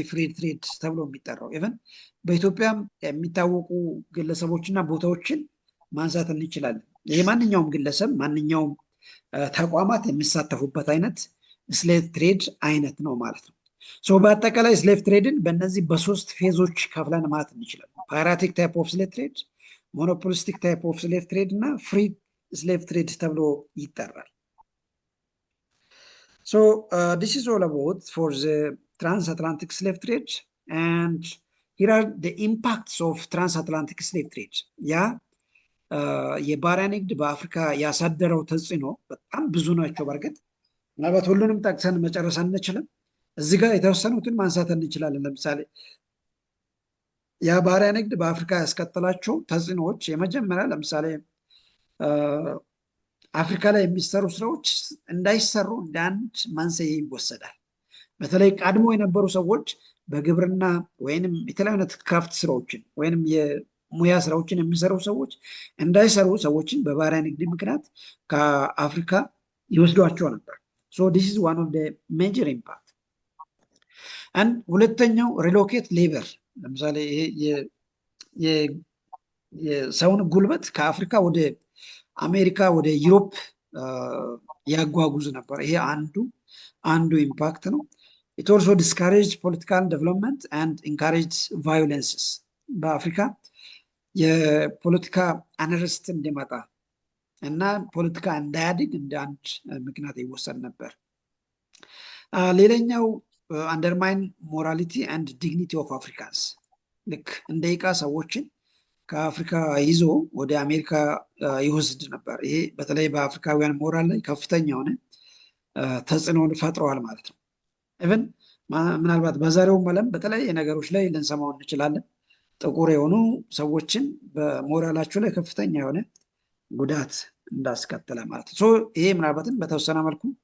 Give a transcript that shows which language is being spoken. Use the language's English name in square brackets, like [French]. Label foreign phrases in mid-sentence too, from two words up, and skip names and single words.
[English] free trade [Amharic] ተብሎ የሚጠራው ኢቨን በኢትዮጵያም የሚታወቁ ግለሰቦችና ቦታዎችን ማንሳት እንችላለን። ይሄ ማንኛውም ግለሰብ ማንኛውም ተቋማት የሚሳተፉበት አይነት [English] slave trade [Amharic] አይነት ነው ማለት ነው። በአጠቃላይ [English] slave tradeን [Amharic] በእነዚህ በሶስት ፌዞች ከፍለን ማለት እንችላለን። [English] piratic type of slave trade፣ monopolistic type of slave trade [Amharic] እና [English] free slave trade [Amharic] ተብሎ ይጠራል። [English] this is all about for the transatlantic slave trade, [Amharic] and here are the impacts of transatlantic slave trade። ያ የባሪያ ንግድ በአፍሪካ ያሳደረው ተጽዕኖ በጣም ብዙ ናቸው። በእርግጥ ምናልባት ሁሉንም ጠቅሰን መጨረስ አንችልም። እዚህ ጋር የተወሰኑትን ማንሳት እንችላለን። ለምሳሌ የባሪያ ንግድ በአፍሪካ ያስከተላቸው ተጽዕኖዎች የመጀመሪያ ለምሳሌ አፍሪካ ላይ የሚሰሩ ስራዎች እንዳይሰሩ እንደ አንድ መንስኤ ይወሰዳል። በተለይ ቀድሞ የነበሩ ሰዎች በግብርና ወይንም የተለያዩ አይነት ክራፍት ስራዎችን ወይንም የሙያ ስራዎችን የሚሰሩ ሰዎች እንዳይሰሩ ሰዎችን በባሪያ ንግድ ምክንያት ከአፍሪካ ይወስዷቸው ነበር። [English] this is one of the major impact። [Amharic] and ሁለተኛው [English] relocate labor። [Amharic] ለምሳሌ የሰውን ጉልበት ከአፍሪካ ወደ አሜሪካ ወደ ዩሮፕ ያጓጉዝ ነበር። ይሄ አንዱ ኢምፓክት ነው። [English] it also discouraged political development and encouraged violences። [Amharic] በአፍሪካ የፖለቲካ አንርስት እንዲመጣ እና ፖለቲካ እንዳያድግ እንደ አንድ ምክንያት ይወሰድ ነበር። ሌላኛው [English] undermine morality and dignity of Africans። [Amharic] ልክ እንደ ዕቃ ሰዎችን ከአፍሪካ ይዞ ወደ አሜሪካ ይወስድ ነበር። ይሄ በተለይ በአፍሪካውያን ሞራል ላይ ከፍተኛ የሆነ ተጽዕኖን ፈጥረዋል ማለት ነው። ኢቨን ምናልባት በዛሬው ዓለም በተለያየ ነገሮች ላይ ልንሰማው እንችላለን። ጥቁር የሆኑ ሰዎችን በሞራላቸው ላይ ከፍተኛ የሆነ ጉዳት እንዳስከተለ ማለት ነው። ይሄ ምናልባትም በተወሰነ መልኩ